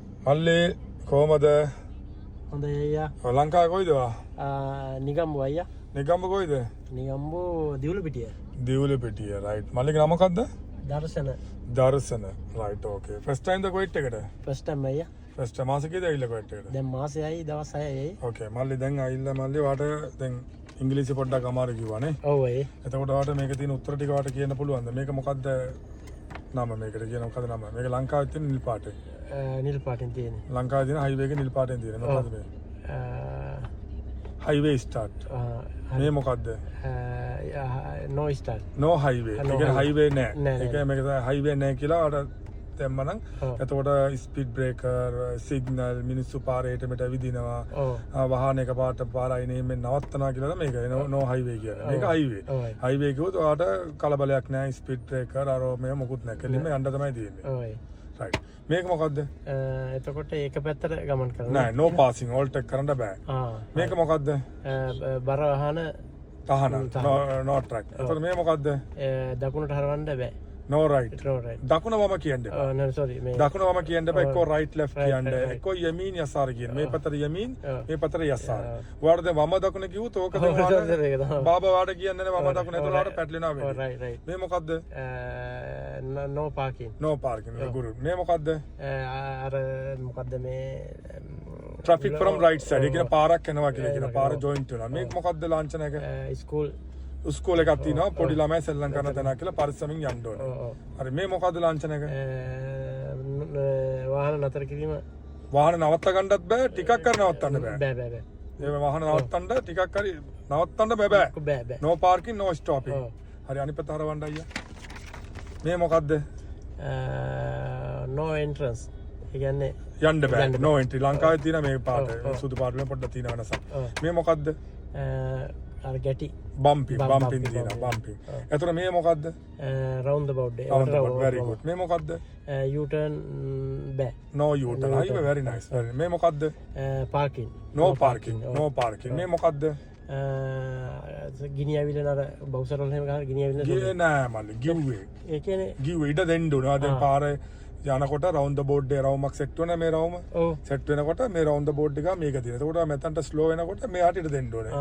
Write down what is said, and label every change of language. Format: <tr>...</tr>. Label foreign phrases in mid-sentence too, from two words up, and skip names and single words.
<si>මල්ලි කොහමද? හොඳයි අයියා. ලංකාවේ කොයිද? නිගම්බු අයියා. නිගම්බු කොයිද? නිගම්බු දිවුලපිටිය. දිවුලපිටිය right. මල්ලිගේ නම මොකද්ද? දර්ශන. දර්ශන</si> <en>right okay. first time</en> <si>ද කොයිට් එකට?</si> <en>first time අයියා. first time</en> <si>මාසෙ කීයද ඇවිල්ලා කොයිට් එකට? දැන් මාසෙයි දවස් 6යි. okay මල්ලි දැන් ඇවිල්ලා මල්ලි වාට දැන් ඉංග්‍රීසි පොඩ්ඩක් අමාරු කිව්වනේ. ඔව් අයියේ. එතකොට වාට මේක තියෙන උත්තර ටික වාට කියන්න පුළුවන්ද? මේක මොකද්ද නම මේකට කියන මොකද නම? මේක ලංකාවේ තියෙන නිල් පාටේ. නිල් පාටින් තියෙන්නේ. ලංකාවේ තියෙන හයිවේ එකේ නිල් පාටෙන් තියෙන මොකද්ද මේ?</si> <en>highway start. මේ මොකද්ද? no start. no highway.</en> <si>ඒ කියන්නේ highway නෑ. ඒ කියන්නේ මේක highway නෑ කියලා අර දැම්මනම් එතකොට</si> <en>speed breaker</en> <si>සිග්නල් මිනිස්සු පාරේ හිට මෙට විදිනවා. වාහනයක පාට පාරයි නෙමෙයි නවත්තනවා කියලා මේක</si> <en>no highway</en> <si>කියන්නේ. මේක highway. highway කිව්වොත් ඔයාට කලබලයක් නෑ</si> <en>speed breaker</en> <si>අර මේ මොකුත් නෑ. කෙලින්ම යන්න තමයි තියෙන්නේ. ඔව්. right. මේක මොකද්ද? එතකොට ඒක පැත්තට ගමන් කරනවා. නෑ</si> <en>no passing all take</en> <si>කරන්න බෑ. මේක මොකද්ද? බර වාහන තහන</si> <en>no track.</en> <si>එතකොට මේ මොකද්ද? දකුණට හරවන්න බෑ.</si> <en>no right. no right.</en> <si>දකුණ වම කියන්න එපා.</si> <en>no sorry මේ</en> <si>දකුණ වම කියන්න එපා. එක්කෝ</si> <en>right left</en> <si>කියන්න. එක්කෝ</si> <ar>يمين يسار</ar> <si>කියන. මේ පැත්තට යමීන් මේ පැත්තට යසාර. ඔයාලට දැන් වම දකුණ කිව්වොත් ඕක තමයි බාබා වාට කියන්නේ නේ වම දකුණ. එතකොට ඔයාලට පැටලෙනවා වෙන්නේ.</si> <en>right right.</en> <si>මේ මොකද්ද?</si> <en>no parking. no parking.</en> <si>ගුරු. මේ මොකද්ද? අර මොකද්ද මේ</si> <en>traffic from right side.</en> <si>ඒ කියන පාරක් යනවා කියලා කියන පාර joint වෙනවා. මේක මොකද්ද ලාංඡන එක?</si> <en>school</en> <si>ස්කූල් එකක් තියෙනවා පොඩි ළමයි සෙල්ලම් කරන තැනක් කියලා පරිස්සමින් යන්න ඕනේ. හරි මේ මොකද්ද ලාංඡන එක? වාහන නතර කිරීම. වාහන නවත්ත ගන්නත් බෑ ටිකක් කර නවත්තන්න බෑ. බෑ බෑ බෑ. ඒ වාහන නවත්තන්න ටිකක් හරි නවත්තන්න බෑ බෑ. බෑ බෑ.</si> <en>no parking no stopping.</en> <si>හරි අනිත් පැත්ත හරවන්න අයියා. මේ මොකද්ද?</si> <en>no entrance. ඒ කියන්නේ</en> <si>යන්න බෑ.</si> <en>no entry.</en> <si>ලංකාවේ තියෙන මේ පාට සුදු පාට වල පොඩ්ඩක් තියෙන වෙනසක්. මේ මොකද්ද? අර ගැටි bumping තියෙනවා bumping. එතකොට මේ මොකද්ද?</si> <en>round about day. very good.</en> <si>මේ මොකද්ද?</si> <en>u turn බෑ. no u turn. හරි very nice.</en> <si>මේ මොකද්ද?</si> <en>parking. no parking.</en> <si>මේ මොකද්ද? ගිනි ඇවිල්ලා අර බවුසර් වල එහෙම ගහලා ගිනි ඇවිල්ලා ගියේ නෑ මල්ලි ගිව්වේ. ඒ කියන්නේ ගිව්වේ ඉඩ දෙන්න ඕනේ. දැන් පාරේ යනකොට</si> <en>round the board</en> <si>එකේ රවුමක් සෙට් වෙන මේ රවුම සෙට් වෙනකොට මේ</si> <en>round the board</en> <si>එක මේක තියෙනවා. එතකොට මෙතනට ස්ලෝ වෙනකොට මෙහාට ඉඩ දෙන්න ඕනේ.</si>